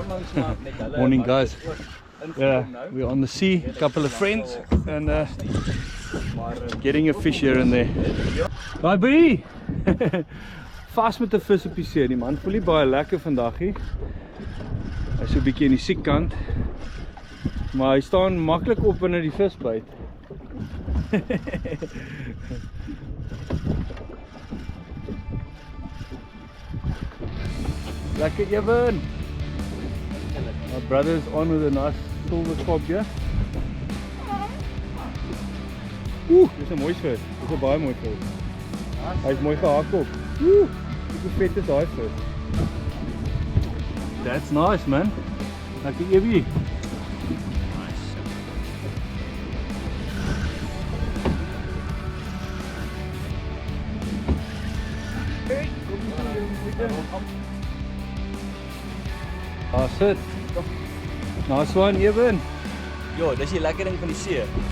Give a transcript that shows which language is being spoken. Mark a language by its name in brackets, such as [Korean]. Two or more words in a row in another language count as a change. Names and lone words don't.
[English] Morning, guys. Yeah, we're on the sea, a couple of friends, and getting a fish here and there. Bye, buddy! [Afrikaans] Vast met 'n vis op die see. Die man voel nie baie lekker vandag nie. Hy is so 'n bietjie in die siek kant. Maar hy staan maklik op wanneer die vis byt. Lekker Evan! [English] My brother's on with a nice silver cob here. [Afrikaans] Dis 'n mooi vis. Dis 'n baie mooi vis. Hy's mooi gehak op. Hoe vet is daai vis? [English] That's nice, man. Lekker Evie. Nice. That's it. Nice one, Evan. [Afrikaans] Jo, dis die lekker ding van die see.